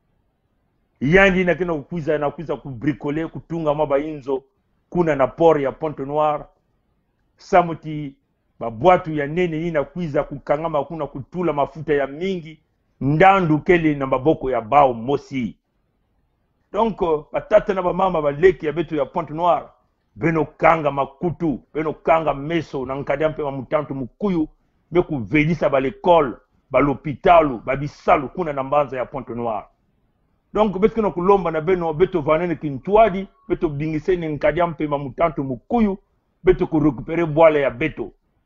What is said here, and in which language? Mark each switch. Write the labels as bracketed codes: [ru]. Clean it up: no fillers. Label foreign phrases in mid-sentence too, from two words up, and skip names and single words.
[ktu] yandi na kena kwiza kubricole kutunga maba inzo kuna na port ya Pointe-Noire samuti babwatu ya nene ina kwiza kukangama kuna kutula mafuta ya mingi ndandu kele na maboko ya bao mosi. Donc batata na ba mama baleki ya betu ya Pointe-Noire Beno kanga makutu, Beno kanga meso, na nkadia mpe mutantu mukuyu, beku velisa ba l'école, ba l'hôpitalu, ba bisalu kuna na mbanza ya Pointe-Noire. Donc betu kena kulomba na Beno beto vanene kintuadi, beto bingiseni nkadia mpe mutantu mukuyu, beto kurekupere Bwala ya beto.